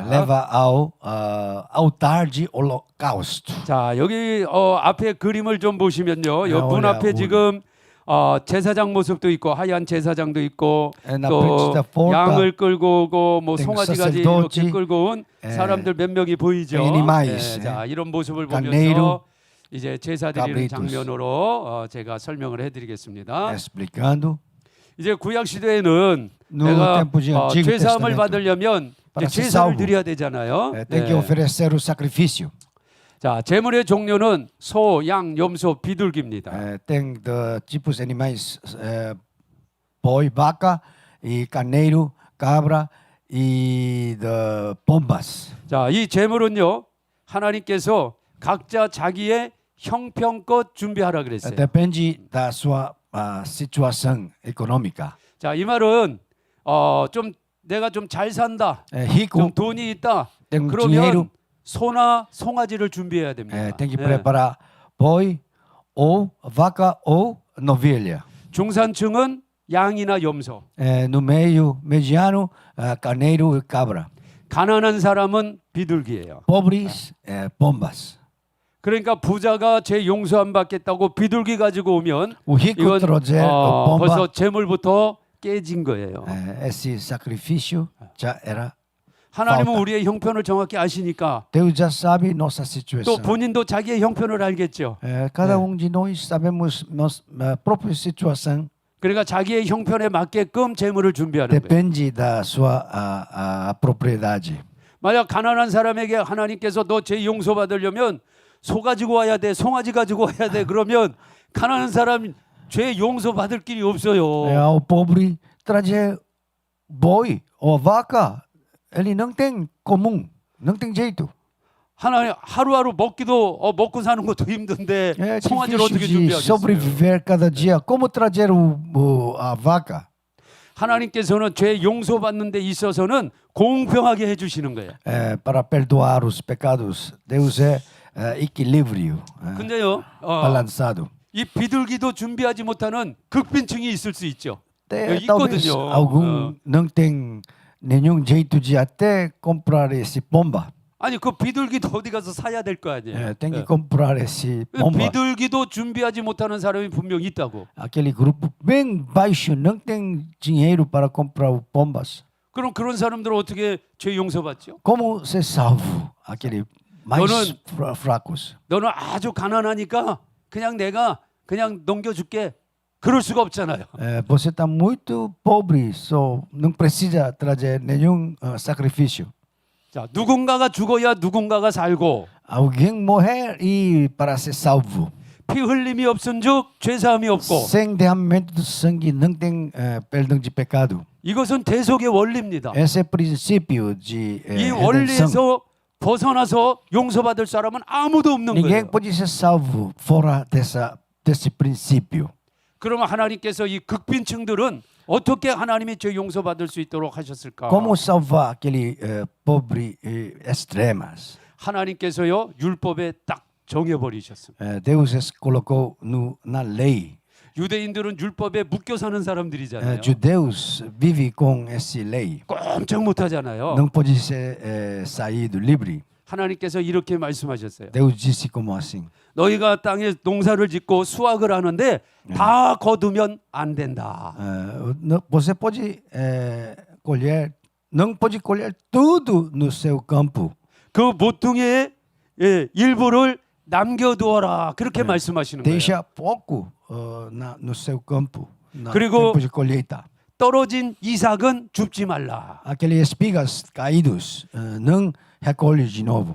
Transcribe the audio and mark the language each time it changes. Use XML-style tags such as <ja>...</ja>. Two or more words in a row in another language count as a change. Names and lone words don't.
<pt>Leva ao altar de holocausto.</pt> <ko>자, 여기 앞에 그림을 좀 보시면요. 문 올려, 앞에 올려. 지금 제사장 모습도 있고 하얀 제사장도 있고</ko> <pt>na</pt> <ko>또</ko> <pt>frente da porta</pt> <ko>양을 끌고 오고 뭐</ko> <pt>tem</pt> <ko>송아지까지</ko> <pt>sacerdote,</pt> <ko>이렇게 끌고 온 사람들 몇 명이 보이죠.</ko> <pt>animais,</pt> <ko>자, 이런 모습을</ko> <pt>carneiro,</pt> <ko>보면서 이제 제사 드리는</ko> <pt>cabritos.</pt> <ko>장면으로 제가 설명을 해드리겠습니다.</ko> <pt>explicando.</pt> <ko>이제 구약 시대에는</ko> <pt>No</pt> <ko>내가</ko> <pt>tempo de Antigo</pt> <ko>죄사함을</ko> <pt>Testamento,</pt> <ko>받으려면</ko> <pt>para</pt> <ko>이제</ko> <pt>ser</pt> <ko>제사를</ko> <pt>salvo,</pt> <ko>드려야 되잖아요.</ko> <pt>tem que oferecer o sacrifício.</pt> <ko>자, 제물의 종류는 소, 양, 염소, 비둘기입니다.</ko> <pt>Tem de tipos de animais, boi, vaca, e carneiro, cabra e de pombas.</pt> <ko>자, 이 제물은요 하나님께서 각자 자기의 형편껏 준비하라 그랬어요.</ko> <pt>Depende da sua situação econômica.</pt> <ko>자, 이 말은 좀 내가 좀 잘 산다,</ko> <pt>Rico</pt> <ko>좀 돈이 있다.</ko> <pt>tem</pt> <ko>그러면</ko> <pt>dinheiro,</pt> <ko>소나 송아지를 준비해야 됩니다.</ko> <pt>tem que</pt> <ko>예.</ko> <pt>preparar boi ou vaca ou novilha.</pt> <ko>중산층은 양이나 염소,</ko> <pt>No meio mediano, carneiro e cabra.</pt> <ko>가난한 사람은 비둘기예요.</ko> <pt>Pobres, pombas.</pt> <ko>그러니까 부자가 제 용서 안 받겠다고 비둘기 가지고 오면</ko> <pt>O rico</pt> <ko>이건</ko> <pt>trazer pomba,</pt> <ko>벌써 제물부터 깨진 거예요.</ko> <pt>esse sacrifício já era.</pt> <ko>하나님은</ko> <pt>falta.</pt> <ko>우리의 형편을 정확히 아시니까</ko> <pt>Deus já sabe nossa</pt> <ko>또</ko> <pt>situação.</pt> <ko>본인도 자기의 형편을 알겠죠.</ko> <pt>Cada de nós sabemos nossa própria situação.</pt> <ko>그러니까 자기의 형편에 맞게끔 재물을 준비하는 거예요.</ko> <pt>Depende da sua propriedade.</pt> <ko>만약 가난한 사람에게 하나님께서 너 죄 용서 받으려면 소 가지고 와야 돼, 송아지 가지고 와야 돼. 그러면 가난한 사람 죄 용서 받을 길이 없어요.</ko> <pt>O pobre trazer boi ou vaca, ele não tem comum, não tem jeito.</pt> <ko>하나님 하루하루 먹기도 먹고 사는 것도 힘든데</ko> <pt>É</pt> <ko>송아지를 어떻게</ko> <pt>difícil de</pt> <ko>준비하겠어요?</ko> <pt>sobreviver cada dia. Como trazer a vaca?</pt> <ko>하나님께서는 죄 용서 받는 데 있어서는 공평하게 해주시는 거예요.</ko> <pt>Para perdoar os pecados, Deus é equilíbrio,</pt> <ko>근데요,</ko> <pt>balançado.</pt> <ko>이 비둘기도 준비하지 못하는 극빈층이 있을 수 있죠.</ko> <pt>Talvez</pt> <ko>있거든요.</ko> <pt>algum não tem nenhum jeito de até comprar esse pomba.</pt> <ko>아니 그 비둘기도 어디 가서 사야 될 거 아니에요.</ko> <pt>É, tem que</pt> <ko>예.</ko> <pt>comprar esse pomba.</pt> <ko>비둘기도 준비하지 못하는 사람이 분명히 있다고.</ko> <pt>Aquele grupo bem baixo não tem dinheiro para comprar o pombas.</pt> <ko>그럼 그런 사람들은 어떻게 죄 용서받죠?</ko> <pt>Como ser salvo? Aquele mais Dono- fracos.</pt> <ko>너는 아주 가난하니까 그냥 내가 그냥 넘겨줄게. 그럴 수가 없잖아요.</ko> <pt>É, você está muito pobre, só não precisa trazer nenhum sacrifício.</pt> <ko>자, 누군가가 죽어야 누군가가 살고</ko> <pt>Alguém morrer e para ser salvo.</pt> <ko>피 흘림이 없은즉 죄 사함이 없고</ko> <pt>Sem derramamento do sangue não tem perdão de pecado.</pt> <ko>이것은 대속의 원리입니다.</ko> <pt>Esse é o princípio de</pt> <ko>이</ko> <pt>redenção.</pt> <ko>원리에서 벗어나서 용서받을 사람은 아무도 없는</ko> <pt>Ninguém</pt> <ko>거예요.</ko> <pt>pode ser salvo fora desse princípio.</pt> <ko>그러면 하나님께서 이 극빈층들은 어떻게 하나님이 죄 용서받을 수 있도록 하셨을까?</ko> <pt>Como salvar aquele pobre extremas?</pt> <ko>하나님께서요 율법에 딱 정해버리셨습니다.</ko> <pt>Deus colocou na lei.</pt> <ko>유대인들은 율법에 묶여 사는 사람들이잖아요.</ko> <pt>Judeus vivem com essa lei.</pt> <ko>꼼짝 못하잖아요.</ko> <pt>Não pode ser saído livre.</pt> <ko>하나님께서 이렇게 말씀하셨어요.</ko> <pt>Deus disse como assim:</pt> <ko>너희가 땅에 농사를 짓고 수확을 하는데 다 거두면 안 된다.</ko> <pt>você pode colher, não pode colher tudo no seu campo.</pt> <ko>그 모퉁이의 일부를 남겨두어라. 그렇게 말씀하시는 거예요.</ko> <pt>Deixa pouco no seu campo. No</pt> <ko>그리고-</ko> <pt>tempo de colheita.</pt> <ko>떨어진 이삭은 줍지 말라.</ko> <pt>Aqueles espigas caídos não recolhe de novo.</pt>